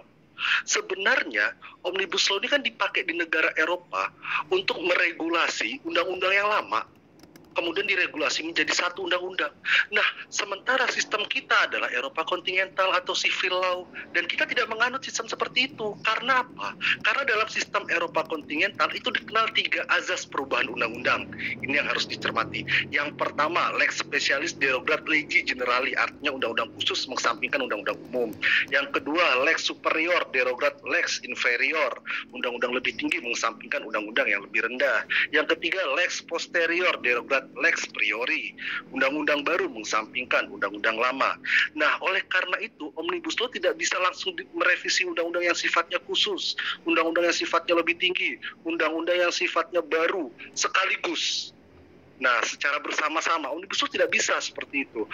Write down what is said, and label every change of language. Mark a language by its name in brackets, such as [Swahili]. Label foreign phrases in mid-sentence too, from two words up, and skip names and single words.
[Indonesian] Sebenarnya Omnibus Law ini kan dipakai di negara Eropa untuk meregulasi undang-undang yang lama, kemudian diregulasi menjadi satu undang-undang. Nah, sementara sistem kita adalah Eropa kontinental atau [English] civil law, [Indonesian] dan kita tidak menganut sistem seperti itu. Karena apa? Karena dalam sistem Eropa kontinental itu dikenal 3 azas perubahan undang-undang. Ini yang harus dicermati. Yang pertama, [Latin] lex specialis derogat legi generali, [Indonesian] artinya undang-undang khusus mengesampingkan undang-undang umum. Yang kedua, [Latin] lex superior derogat lex inferior, [Indonesian] undang-undang lebih tinggi mengesampingkan undang-undang yang lebih rendah. Yang ketiga, [Latin] lex posterior derogat lex priori, [Indonesian] undang-undang baru mengesampingkan undang-undang lama. Nah, oleh karena itu Omnibus Law tidak bisa langsung merevisi undang-undang yang sifatnya khusus, undang-undang yang sifatnya lebih tinggi, undang-undang yang sifatnya baru sekaligus. Nah, secara bersama-sama Omnibus Law tidak bisa seperti itu.